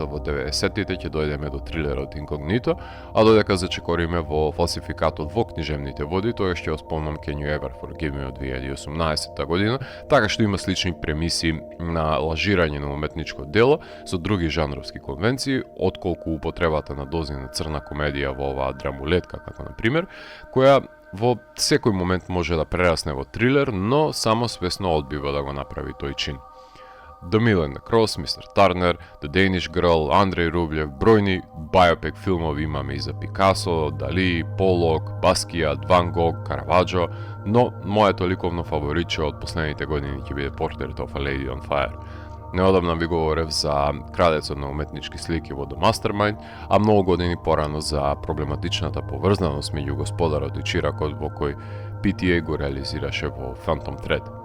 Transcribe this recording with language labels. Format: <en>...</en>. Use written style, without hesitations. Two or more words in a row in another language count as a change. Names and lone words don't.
<mk>во 90-тите, ќе дојдеме до трилерот Инкогнито, а додека зачекориме во фалсификатот во книжевните води, тоа ќе оспомнам Can You Ever Forgive Me од 2018 година, така што има слични премиси на лажирање на уметничко дело со други жанровски конвенции, отколку употребата на дози на црна комедија во оваа драмулетка, како на пример, која во секој момент може да прерасне во трилер, но само свесно одбива да го направи тој чин. The Mill and the Cross, Mr. Turner, The Danish Girl, Andrej Rublev, бројни биопик филмови имаме и за Пикасо, Дали, Полок, Баскијат, Ван Гог, Караваджо, но моето ликовно фавориче од последните години ќе биде Portrait of a Lady on Fire. Неодамна ви говорев за крадецот на уметнички слики во The Mastermind, а многу години порано за проблематичната поврзаност меѓу Господарот и Чиракот во кој PTA го реализираше во Phantom Thread.</mk>